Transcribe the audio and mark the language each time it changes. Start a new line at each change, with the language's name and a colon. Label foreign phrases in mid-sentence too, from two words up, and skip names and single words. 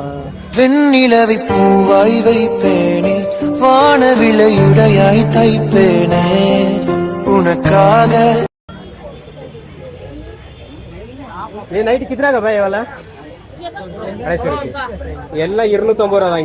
Tamil: வெண்ணிலவை பூவாய் வைப்பேனே, வானவிலையுடையாய் தைப்பேனே உனக்காக.
Hindi: ये नाइट कितना का भाई वाला?
Tamil: எல்லாம் 250 ரூபா தான்.